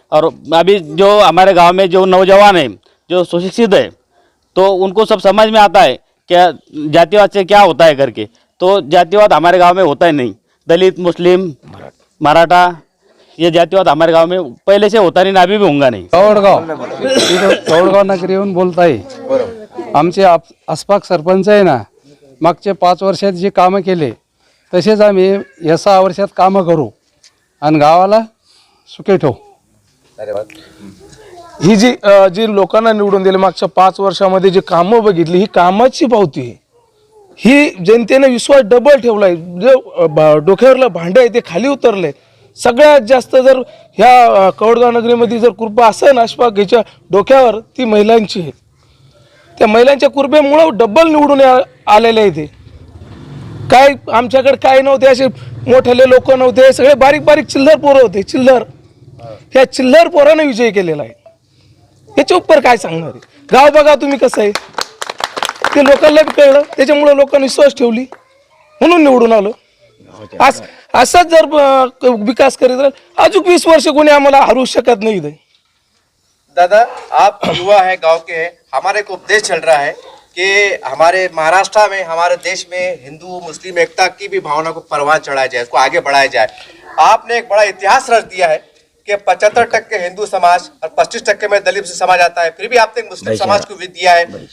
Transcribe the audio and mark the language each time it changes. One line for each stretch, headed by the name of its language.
Hindi: और अभी जो हमारे गांव में जो नौजवान है, जो सुशिक्षित है, तो उनको सब समझ में आता है क्या जातिवाद से क्या होता है करके. तो जातिवाद हमारे गांव में होता ही नहीं. दलित मुस्लिम मराठा ये जातिवाद हमारे गांव में पहले से होता नहीं, अभी भी होगा नहीं.
Marathi: कवडगाव नगरी येऊन बोलताय. आमचे आसपास सरपंच आहे ना, मागच्या 5 वर्षात जे कामं केले तसेच आम्ही या 6 वर्षात कामं करू आणि गावाला सुखी ठेवू. ही जी लोकांना निवडून दिले मागच्या 5 वर्षामध्ये जी कामं बघितली, ही कामाची पावती आहे. ही जनतेने विश्वास डबल ठेवलाय. जे डोक्यावरलं भांडं आहे ते खाली उतरले. सगळ्यात जास्त जर ह्या कवडगाव नगरीमध्ये जर कृपा असेल अशफाक घ्यायच्या डोक्यावर, ती महिलांची आहे. त्या महिलांच्या कृपेमुळं डबल निवडून आलेले आहे. ते काय आमच्याकडे काय नव्हते, असे मोठेले लोक नव्हते, सगळे बारीक बारीक चिल्लर पोरं होते. ह्या चिल्लर पोराने विजय केलेला आहे. याच्या उपर काय सांगणार आहे? गाव बघा तुम्ही कसं आहे, ते लोकांना बी कळलं, त्याच्यामुळे लोकांनी विश्वास ठेवली म्हणून निवडून आलो. असाच जर विकास करीत राहील अजून 20 वर्ष कोणी आम्हाला हरू शकत नाही.
Hindi: दादा, आप युवा है, गांव के हैं, हमारे को उपदेश चल रहा है कि हमारे महाराष्ट्र में, हमारे देश में हिंदू मुस्लिम एकता की भी भावना को परवान चढ़ाया जाए, उसको आगे बढ़ाया जाए. आपने एक बड़ा इतिहास रच दिया है कि 75% हिंदू समाज और 25% में दलित समाज आता है, फिर भी आपने मुस्लिम समाज को भी दिया है.